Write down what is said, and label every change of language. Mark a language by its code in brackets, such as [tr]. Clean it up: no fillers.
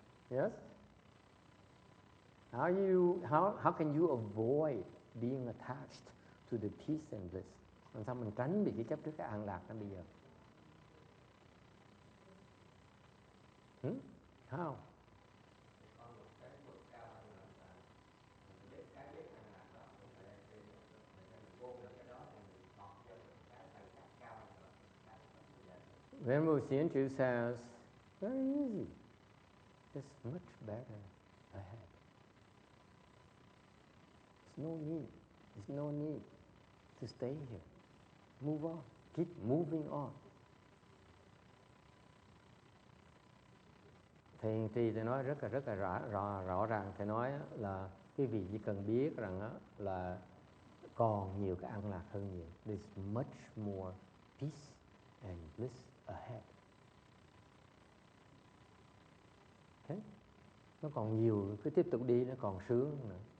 [en] Yes? How can you avoid being attached to the peace and bliss? [vi] Làm sao mình tránh bị cái chấp trước cái an lạc đó bây giờ? [en] How? Venerable Sienchu says, very easy. It's much better ahead. There's no need to stay here. Move on. Keep moving on. [vi] Thầy Trì thì nói rất là rõ ràng. Thầy nói là cái vị chỉ cần biết rằng là còn nhiều cái an lạc hơn nhiều. [en] There's much more peace and bliss ahead. Okay? [vi] Nó còn nhiều, cứ tiếp tục đi nó còn sướng nữa.